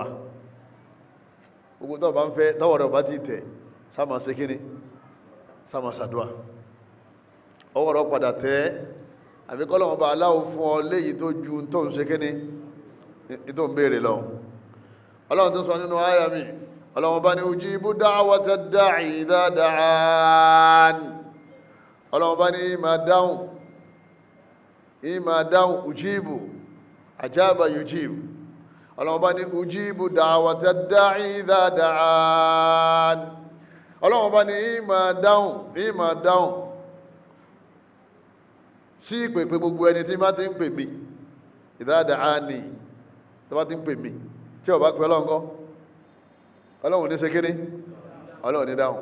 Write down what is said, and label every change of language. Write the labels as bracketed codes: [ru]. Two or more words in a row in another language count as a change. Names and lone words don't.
[yo] Gbogbo tó bá ń fẹ́ tọ́wọ́ rẹ̀ bá ti tẹ̀ sá máa ṣe kíni, sá máa ṣàdúà. Ọwọ́ rẹ̀ padà tẹ́ àbí kọ́lọ́run bá aláwọ̀ fún ọ léyìí tó ju tó ń ṣe kíni tó ń béèrè lọ. Ọlọ́run tó sọ nínú àyà mi, Ọlọ́run bá ní [ar] أجيب دعوة الداع إذا دعان. [yo] Ọlọ́run bá ní ìmá dáhùn [ar] أجيب أجاب يجيب. [yo] Ọlọ́run bá ní [ar] أجيب دعوة الداع إذا دعان. [yo] Ọlọ́run bá ní ìmá dáhùn sí ìpèpè gbogbo ẹni tí bá ti ń pè mí [ar] إذا دعان, [yo] tó bá ti ń pè mí tí ó bá pè Ọlọ́run kọ́ Ọlọ́run ní ṣe kíní, Ọlọ́run ní dáhùn.